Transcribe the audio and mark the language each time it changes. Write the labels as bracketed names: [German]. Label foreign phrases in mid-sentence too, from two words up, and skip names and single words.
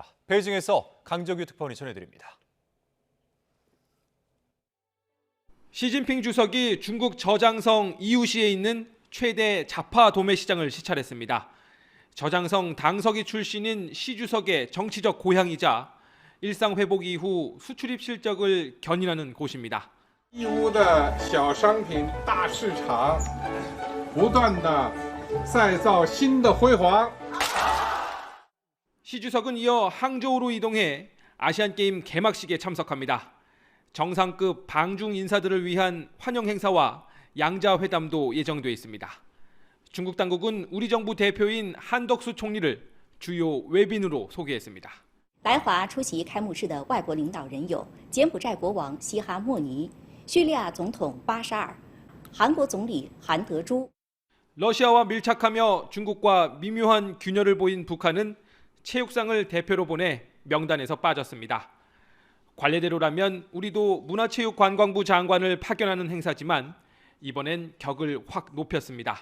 [Korean] 베이징에서 강정규 특파원이 전해드립니다. 시진핑 주석이 중국 저장성 이우시에 있는 최대 자파 도매 시장을 시찰했습니다. 저장성 당서기 출신인 시 주석의 정치적 고향이자 일상 회복 이후 수출입 실적을 견인하는 곳입니다. [Chinese] 义乌的小商品大市场不断的再造新的辉煌。 [Korean] 시 주석은 이어 항저우로 이동해 아시안게임 개막식에 참석합니다. 정상급 방중 인사들을 위한 환영 행사와 양자 회담도 예정돼 있습니다. 중국 당국은 우리 정부 대표인 한덕수 총리를 주요 외빈으로 소개했습니다. [Chinese] 来华出席开幕式的外国领导人有柬埔寨国王西哈莫尼、叙利亚总统巴沙尔、韩国总理韩德洙。 [Korean] 러시아와 밀착하며 중국과 미묘한 균열을 보인 북한은 체육상을 대표로 보내 명단에서 빠졌습니다. 관례대로라면 우리도 문화체육관광부 장관을 파견하는 행사지만 이번엔 격을 확 높였습니다.